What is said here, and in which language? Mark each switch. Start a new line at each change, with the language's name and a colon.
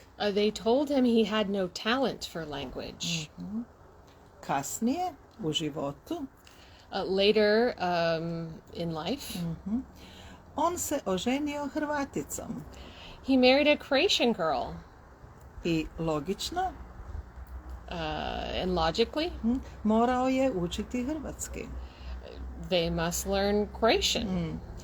English: They told him he had no talent for language.
Croatian: Kasnije, u životu,
English: Later in life,
Croatian: on se oženio Hrvaticom.
English: he married a Croatian girl.
Croatian: I logično,
English: And logically,
Croatian: morao je učiti hrvatski.
English: they must learn Croatian.